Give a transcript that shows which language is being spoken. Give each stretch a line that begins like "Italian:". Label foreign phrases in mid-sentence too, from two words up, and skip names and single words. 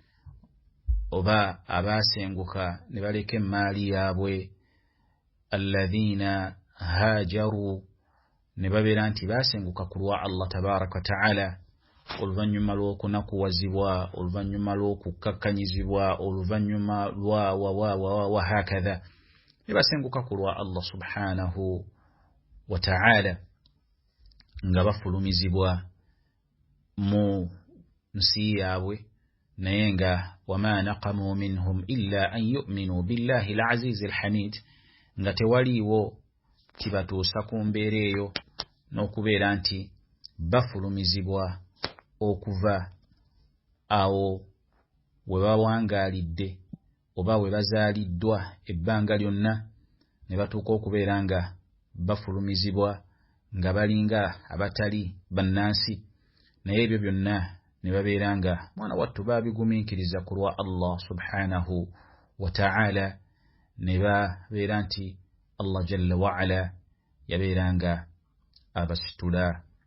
Ganda: oba abasenguka ne baleka emaali yaabwe
Arabic: الذين هاجروا
Ganda: ne babeera nti basenguka kulwa
Arabic: الله تبارك وتعالى
Ganda: oluvannyuma lw'okunakuwazibwa oluvannyuma lw'okukakkanyizibwa oluvannyuma lwa hakadha ne basenguka kulwa
Arabic: الله سبحانه وتعالى
Ganda: nga bafulumizibwa mu nsi yaabwe naye nga
Arabic: وما نقموا منهم إلا أن يؤمنوا بالله العزيز الحميد
Ganda: nga tewaliiwo kibatuusa ku mbeera eyo n'okubeera nti bafulumizibwa okuva awo we bawangaalidde oba we bazaaliddwa ebbanga lyonna ne batuuka okubeera nga bafulumizibwa nga balinga abatali bannansi naye ebyo byonna ne babeera nga mwana wattu baabigumiikiriza ku lwa
Arabic: الله سبحانه وتعالى
Ganda: ne babeera nti
Arabic: الله جل وعلا
Ganda: yabeera nga abasitula